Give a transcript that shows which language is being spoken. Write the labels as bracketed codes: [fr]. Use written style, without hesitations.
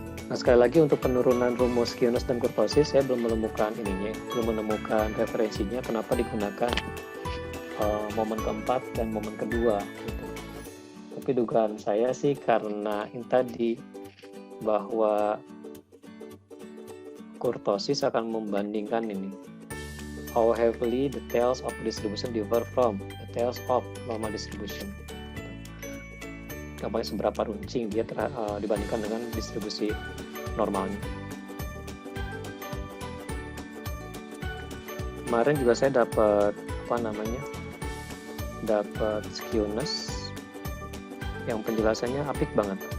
[id] Nah sekali lagi untuk penurunan rumus Q-ness dan kurtosis saya belum menemukan referensinya kenapa digunakan momen keempat dan momen kedua gitu. Tapi dugaan saya sih karena ini tadi bahwa kurtosis akan membandingkan ini [en] how heavily the tails of distribution differ from the tails of normal distribution. [id] Gampangnya seberapa runcing dia dibandingkan dengan distribusi normalnya. Kemarin juga saya dapat dapat skewness yang penjelasannya apik banget.